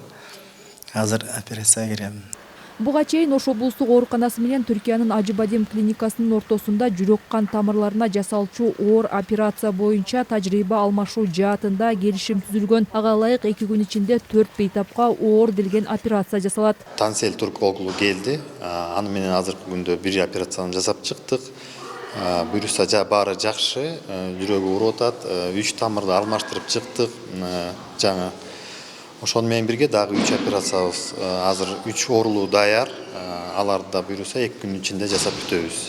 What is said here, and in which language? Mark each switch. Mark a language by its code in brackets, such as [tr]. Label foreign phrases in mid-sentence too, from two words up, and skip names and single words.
[ky] Азыр операцияга кирем. Буга чейин Ош облустук ооруканасы менен Түркиянын Acıbadem клиникасынын ортосунда жүрөк кан тамырларына жасалчу оор операция боюнча тажрыйба алмашуу жаатында келишим түзүлгөн. Ага ылайык 2 күн ичинде 4 бейтапка оор делген операция жасалат. [tr] Tansel Türk oğlu geldi. [ky] Аны менен азыркы күндө бир операцияны жасап чыктык. Буюрса баары жакшы, жүрөгү уруп атат, 3 тамырды алмаштырып чыктык. Жаңа ошону менен бирге дагы 3 операциябыз азыр 3 оорулуу даяр. Аларды да буюрса 2 күн ичинде жасап бүтөбүз.